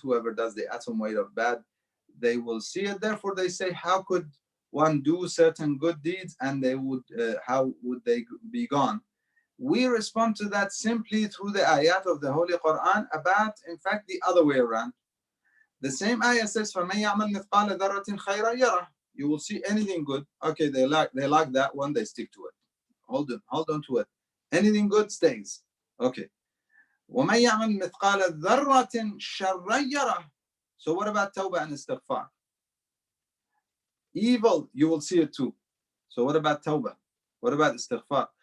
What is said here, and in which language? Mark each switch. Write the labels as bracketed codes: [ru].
[en] Whoever does the atom weight of bad, they will see it. Therefore, they say, how could one do certain good deeds and they would, how would they be gone? We respond to that simply through the ayat of the Holy Quran about, in fact, the other way around. The same ayah says, [ar] فَمَنْ يَعْمَلْ مِثْقَالَ ذَرَّةٍ خَيْرًا يَرَهُ. [en] You will see anything good. Okay, they like that one, they stick to it. Hold on to it. Anything good stays. Okay. [ar] وَمَنْ يَعْمَلْ مِثْقَالَ ذَرَّةٍ شَرًّا يَرَهُ. [en] So what about tawbah and istighfar? Evil, you will see it too. So what about tawbah? What about istighfar?